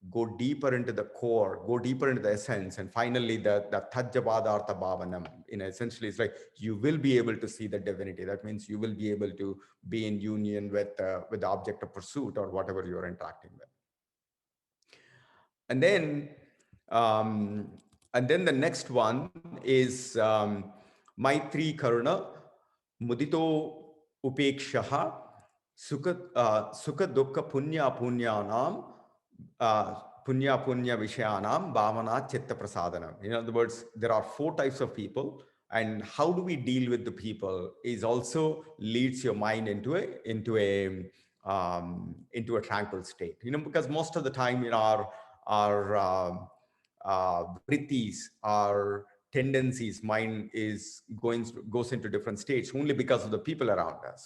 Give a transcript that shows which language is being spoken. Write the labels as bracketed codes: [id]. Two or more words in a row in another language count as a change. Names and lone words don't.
[en] go deeper into the core, go deeper into the essence, and finally the [sa] Tajjabadartha Bhavanam. [en] Essentially, it's like you will be able to see the divinity. That means you will be able to be in union with the object of pursuit or whatever you're interacting with. And then, um, the next one is [sa] Maitri Karuna, Mudito Upekshaha, Sukha Dukkha Punya Punyanam, Punya Punya Vishayanam, Bhavana Chitta Prasadanam. [en] In other words, there are 4 types of people, and how do we deal with the people is also leads your mind into a tranquil state. Because most of the time in our vrittis, our tendencies, mind goes into different states only because of the people around us.